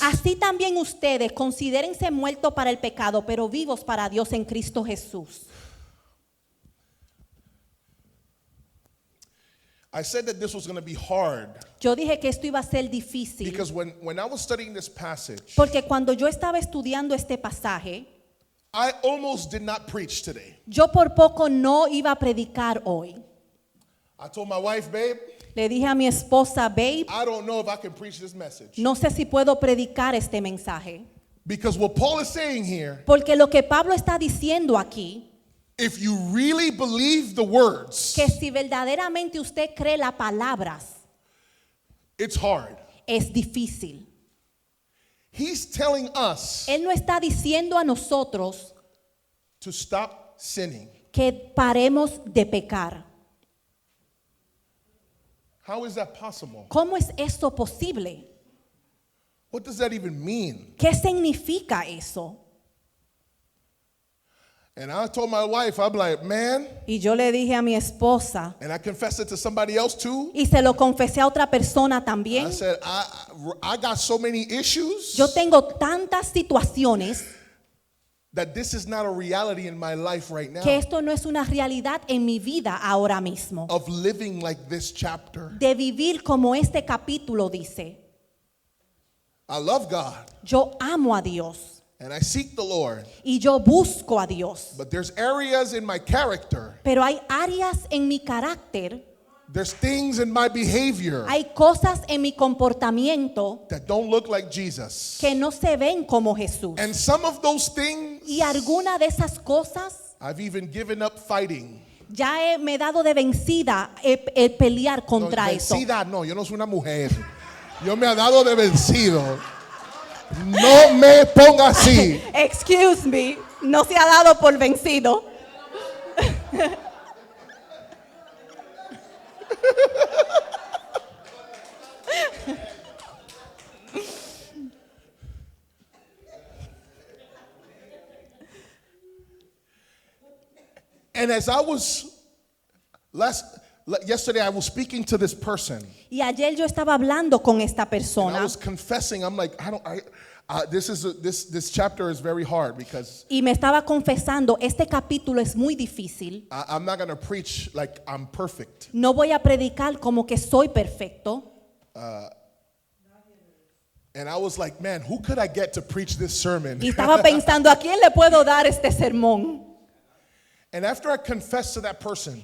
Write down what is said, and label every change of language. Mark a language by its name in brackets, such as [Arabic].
[Spanish] así también ustedes considérense muertos para el pecado, pero vivos para Dios en Cristo Jesús. [English] I said that this was going to be hard [Spanish] Yo dije que esto iba a ser difícil, [English] because when I was studying this passage, [Spanish] porque cuando yo estaba estudiando este pasaje, [English] I almost did not preach today. [Spanish] yo por poco no iba a predicar hoy. [English] I told my wife, babe, [Spanish] Le dije a mi esposa, babe, [English] I don't know if I can preach this message. [Spanish] no sé si puedo predicar este mensaje. [English] Because what Paul is saying here, [Spanish] Porque lo que Pablo está diciendo aquí, [English] if you really believe the words, [Spanish] que si verdaderamente usted cree las palabras, [English] it's hard. [Spanish] es difícil. [English] He's telling us [Spanish] Él no está diciendo a nosotros [English] to stop sinning. [Spanish] que paremos de pecar. [English] How is that possible? [Spanish] ¿Cómo es eso posible? [English] What does that even mean? [Spanish] ¿Qué significa eso? [English] And I told my wife, I'm like, man, [Spanish] Y yo le dije a mi esposa, [English] and I confessed it to somebody else too. [Spanish] y se lo confesé a otra persona [English] I [Spanish] también. [English] said, I got so many issues [Spanish] Yo tengo tantas situaciones [English] that this is not a reality in my life right now [Spanish] que esto no es una realidad en mi vida ahora mismo. [English] of living like this chapter. [Spanish] De vivir como este capítulo dice. [English] I love God [Spanish] Yo amo a Dios [English] and I seek the Lord, [Spanish] y yo busco a Dios. [English] but there's areas in my character, [Spanish] Pero hay áreas en mi carácter, [English] there's things in my behavior [Spanish] hay cosas en mi comportamiento [English] that don't look like Jesus. [Spanish] que no se ven como Jesús. [English] And some of those things, [Spanish] Y alguna de esas cosas [English] I've even given up fighting. [Spanish] ya me he dado de vencida el pelear No, contra eso. vencida, no, yo no soy una mujer. Yo me he dado de vencido. No me ponga así. [English] Excuse me, [Spanish] no se ha dado por vencido. [English] And as I was yesterday, I was speaking to this person. [Spanish] Y ayer yo estaba hablando con esta [English] And I [Spanish] persona [English] was confessing. I'm like, this chapter is very hard because [Spanish] y me estaba confesando, este capítulo es muy difícil. [English] I'm not going to preach like I'm perfect. [Spanish] No voy a predicar como que soy perfecto. [English] And I was like, man, who could I get to preach this sermon? [Spanish] Y estaba pensando, ¿a quién le puedo dar este sermón? [English] And after I confessed to that person,